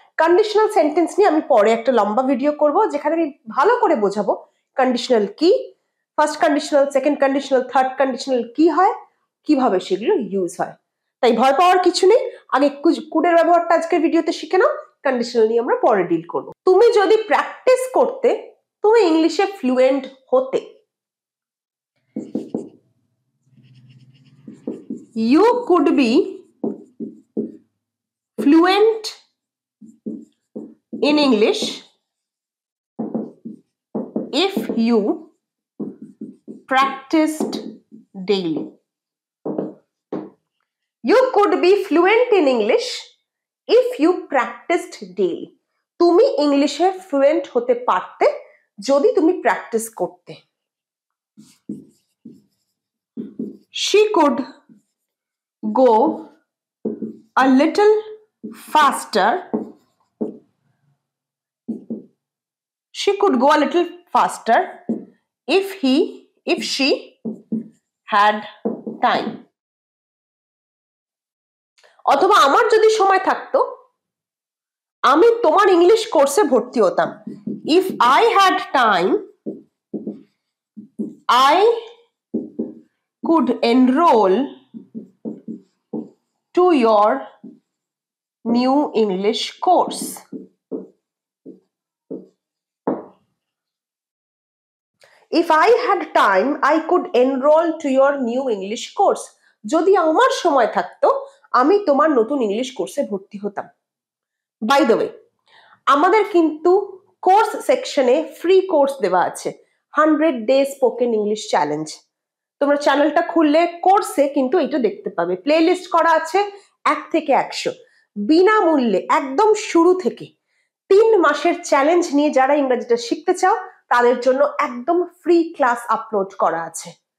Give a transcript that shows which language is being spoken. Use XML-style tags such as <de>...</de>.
<bn>Conditional sentence নিয়ে আমি পরে একটা লম্বা ভিডিও করব যেখানে আমি ভালো করে বোঝাবো কন্ডিশনাল কি, first conditional, second conditional, third conditional কি হয়, কিভাবে সেগুলো ইউজ হয়। তাই ভয় পাওয়ার কিছু নেই, আগে কুডের ব্যবহারটা আজকের ভিডিওতে শিখে নাও, কন্ডিশনাল নিয়ে আমরা পরে ডিল করব। তুমি যদি প্র্যাকটিস করতে, তুমি ইংলিশে ফ্লুয়েন্ট হতে।</bn> <en>You could be fluent in English if you practiced daily. You could be fluent in English if you practiced daily.</en> <bn>তুমি ইংলিশে ফ্লুয়েন্ট হতে পারতে যদি তুমি প্র্যাকটিস করতে।</bn> <en>She could go a little faster. She could go a little faster if she had time.</en> <bn>অথবা আমার যদি সময় থাকতো আমি তোমার ইংলিশ কোর্সে ভর্তি হতাম।</bn> <en>If I had time, I could enroll to your new English course. If I had time, I could enroll to your new English course.</en> <bn>যদি আমার সময় থাকতো আমি তোমার নতুন ইংলিশ কোর্সে ভর্তি হতাম। বাই দ্য ওয়ে, আমাদের কিন্তু কোর্স সেকশনে ফ্রি কোর্স দেওয়া আছে, 100 ডেজ স্পোকেন ইংলিশ চ্যালেঞ্জ। তোমরা চ্যানেলটা খুললে কোর্সে কিন্তু এটা দেখতে পাবে, প্লে লিস্ট করা আছে 1 থেকে 100, বিনামূল্যে একদম শুরু থেকে 3 মাসের চ্যালেঞ্জ নিয়ে যারা ইংরেজিটা শিখতে চাও তাদের জন্য একদম ফ্রি ক্লাস আপলোড করা আছে।</bn>